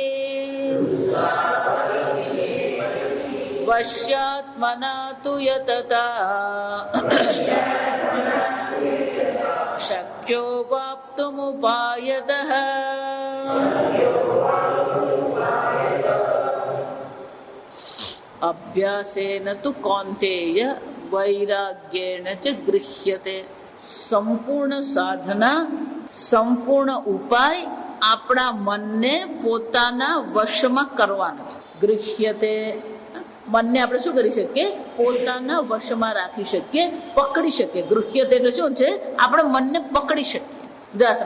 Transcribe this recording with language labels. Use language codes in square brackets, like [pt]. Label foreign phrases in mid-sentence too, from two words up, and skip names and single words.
[sa] वश्यात्मना तु यतता शक्यो वाप्तुमुपायतः अभ्यासेन तु कौन्तेय वैराग्येण च गृह्यते. [gu] સંપૂર્ણ સાધના, સંપૂર્ણ ઉપાય આપણા મનને પોતાના વશમાં કરવાનો છે. ગૃહ્યતે, મનને આપણે શું કરી શકીએ? પોતાના વશમાં રાખી શકીએ, પકડી શકીએ. ગૃહ્યતે એટલે શું છે? આપણે મનને પકડી શકીએ.